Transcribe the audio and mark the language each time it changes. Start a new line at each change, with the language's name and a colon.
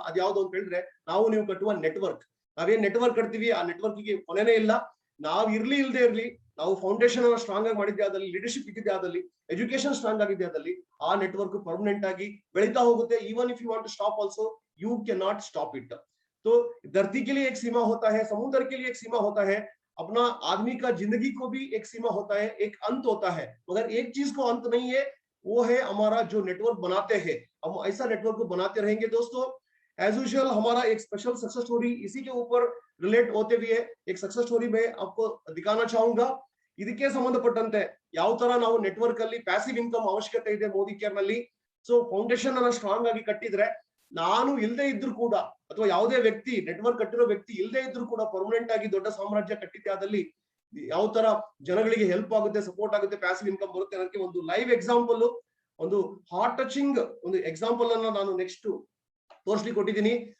Kannada: ಅದ್ಯಾವ್ದು ಅಂತ ಹೇಳಿದ್ರೆ ನಾವು ನೀವು ಕಟ್ಟುವ ನೆಟ್ವರ್ಕ್. ನಾವೇನ್ ನೆಟ್ವರ್ಕ್ ಕಟ್ತೀವಿ ಆ ನೆಟ್ವರ್ಕ್ಗೆ ಕೊನೆನೇ ಇಲ್ಲ. ನಾವ್ ಇರ್ಲಿ ಇಲ್ದೇ ಇರ್ಲಿ, ನಾವು ಫೌಂಡೇಶನ್ ಅನ್ನ ಸ್ಟ್ರಾಂಗ್ ಆಗಿ ಮಾಡಿದ್ದೆ ಆದಲ್ಲಿ, ಲೀಡರ್ಶಿಪ್ ಇದ್ದಿದ್ದೆ ಆದಲ್ಲಿ, ಎಜುಕೇಶನ್ ಸ್ಟ್ರಾಂಗ್ ಆಗಿದ್ದೆ ಆದಲ್ಲಿ ಆ ನೆಟ್ವರ್ಕ್ ಪರ್ಮನೆಂಟ್ ಆಗಿ ಬೆಳೀತಾ ಹೋಗುತ್ತೆ.
English: Even if you want to stop also you can not stop it.
Hindi: तो धरती के लिए एक सीमा होता है, समुद्र के लिए एक सीमा होता है, अपना आदमी का जिंदगी को भी एक सीमा होता है, एक अंत होता है. मगर एक चीज को अंत नहीं है, वो है हमारा जो नेटवर्क बनाते हैं. हम ऐसा नेटवर्क को बनाते रहेंगे दोस्तों. एज यूजुअल हमारा एक स्पेशल सक्सेस स्टोरी इसी के ऊपर रिलेट होते हुए एक सक्सेस स्टोरी में आपको दिखाना चाहूंगा.
Kannada: ಇದಕ್ಕೆ ಸಂಬಂಧಪಟ್ಟಂತೆ ಯಾವ ತರ ನಾವು ನೆಟ್ವರ್ಕ್ ಅಲ್ಲಿ ಪ್ಯಾಸಿವ್ ಇನ್ಕಮ್ ಅವಶ್ಯಕತೆ ಇದೆ ಮೋದಿ ಕೇರ್ ನಲ್ಲಿ. ಸೊ ಫೌಂಡೇಶನ್ ಅನ್ನ ಸ್ಟ್ರಾಂಗ್ ಆಗಿ ಕಟ್ಟಿದ್ರೆ, ನಾನು ಇಲ್ಲದೆ ಇದ್ರು ಕೂಡ ಅಥವಾ ಯಾವುದೇ ವ್ಯಕ್ತಿ ನೆಟ್ವರ್ಕ್ ಕಟ್ಟಿರೋ ವ್ಯಕ್ತಿ ಇಲ್ಲದೆ ಇದ್ರು ಕೂಡ ಪರ್ಮನೆಂಟ್ ಆಗಿ ದೊಡ್ಡ ಸಾಮ್ರಾಜ್ಯ ಕಟ್ಟಿದ್ದೆ ಆದಲ್ಲಿ ಯಾವ ತರ ಜನಗಳಿಗೆ ಹೆಲ್ಪ್ ಆಗುತ್ತೆ, ಸಪೋರ್ಟ್ ಆಗುತ್ತೆ, ಪ್ಯಾಸಿವ್ ಇನ್ಕಮ್ ಬರುತ್ತೆ ಅನ್ನೋದಕ್ಕೆ ಒಂದು ಲೈವ್ ಎಕ್ಸಾಂಪಲ್, ಒಂದು ಹಾರ್ಟ್ ಟಚಿಂಗ್ ಒಂದು ಎಕ್ಸಾಂಪಲ್ ಅನ್ನ ನಾನು ನೆಕ್ಸ್ಟ್ ತೋರಿಸ್ಲಿಕ್ಕೆ ಕೊಟ್ಟಿದ್ದೀನಿ.